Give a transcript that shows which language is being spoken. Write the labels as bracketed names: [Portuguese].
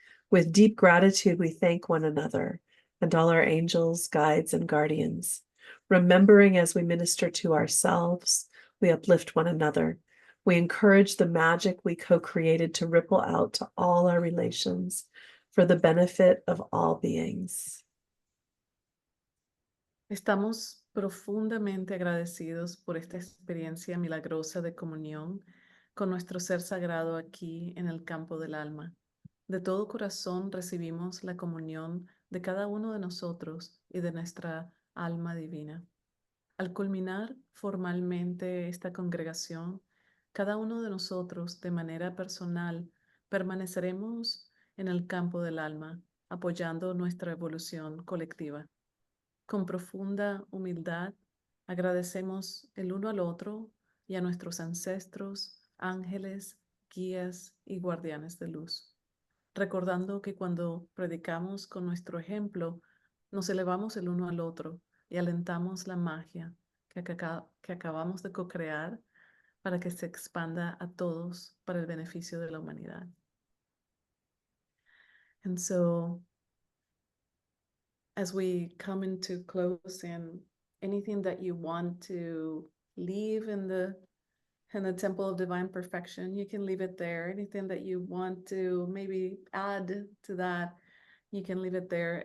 [English] With deep gratitude, we thank one another and all our angels, guides, and guardians. Remembering as we minister to ourselves, we uplift one another. We encourage the magic we co-created to ripple out to all our relations for the benefit of all beings. [Spanish] Estamos profundamente agradecidos por esta experiencia milagrosa de comunión con nuestro ser sagrado aquí en el campo del alma. De todo corazón recibimos la comunión de cada uno de nosotros y de nuestra alma divina. Al culminar formalmente esta congregación, cada uno de nosotros de manera personal permaneceremos en el campo del alma, apoyando nuestra evolución colectiva. Con profunda humildad, agradecemos el uno al otro y a nuestros ancestros, ángeles, guías y guardianes de luz, recordando que cuando predicamos con nuestro ejemplo, nos elevamos el uno al otro y alentamos la magia que acabamos de co-crear para que se expanda a todos para el beneficio de la humanidad. [English] And so as we come into closing, anything that you want to leave in the temple of divine perfection, you can leave it there. Anything that you want to maybe add to that, you can leave it there.